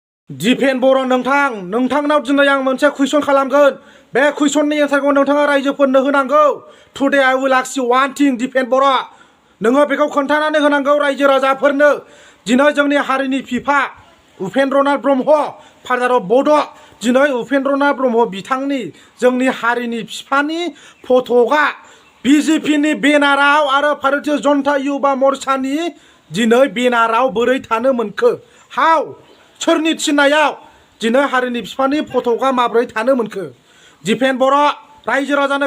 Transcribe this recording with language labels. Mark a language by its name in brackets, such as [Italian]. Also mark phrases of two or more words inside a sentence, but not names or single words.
[Bodo] दिफेन बर' नोंथांनाव दिनै आं मोनसे कुइसन खालामगोन बे कुइसननि एन्सारखौ नोंथाङा रायजोफोरनो होनांगौ [English] today I will ask you one thing [Bodo] दिफेन बर' नोङो बेखौ खोन्थानानै होनांगौ रायजो राजाफोरनो दिनै जोंनि हारिनि बिफा उपेन्द्रनाथ ब्रह्म [English] Father of Bodo' [Bodo] दिनै उपेन्द्रनाथ ब्रह्म बिथांनि जोंनि हारिनि बिफानि फट'आ बिजेपिनि बेनाराव आरो भारतीय जनता युवा मोर्चानि दिनै बेनाराव बोरै थानो मोनखो हाव सोरनि थिननायाव दिनै हारिनि बिफानि फट'आ माब्रै थानो मोनखो दिफेन बर' रायजो राजानो